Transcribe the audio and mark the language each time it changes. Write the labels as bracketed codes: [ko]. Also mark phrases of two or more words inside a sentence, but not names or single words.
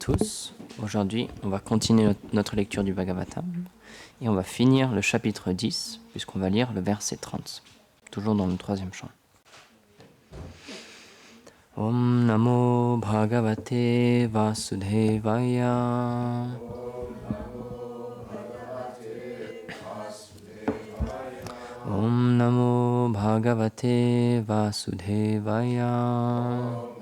[fr] tous. Aujourd'hui, on va continuer notre lecture du Bhagavatam et on va finir le chapitre 10 puisqu'on va lire le verset 30, toujours dans le troisième chant. [sa] Om Namo Bhagavate Vasudevaya. Om Namo Bhagavate Vasudevaya.